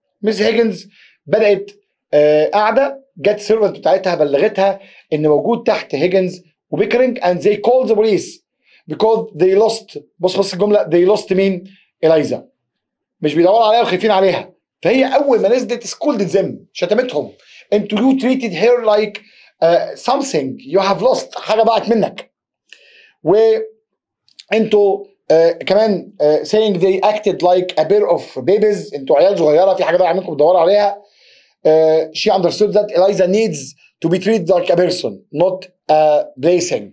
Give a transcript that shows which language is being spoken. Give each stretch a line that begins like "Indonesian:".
Arabic: مس هيجنز بدات قاعده، جت سيرفنت بتاعتها بلغتها ان موجود تحت هيجنز وبيكرينج
English: and they called the police because they lost.
Arabic: بص الجمله،
English: they lost
Arabic: مين؟ اليزا. مش بيدوروا عليها وخايفين عليها. فهي اول ما نزلت
English: scolded them,
Arabic: شتمتهم. انتوا
English: you treated her like something you have lost،
Arabic: حاجه ضاعت منك. وانتوا كمان
English: saying they acted like a pair of babies،
Arabic: انتوا عيال صغيره في حاجه ضايعه منكم بتدوروا عليها.
English: she understood that Eliza needs to be treated like a person not a plaything.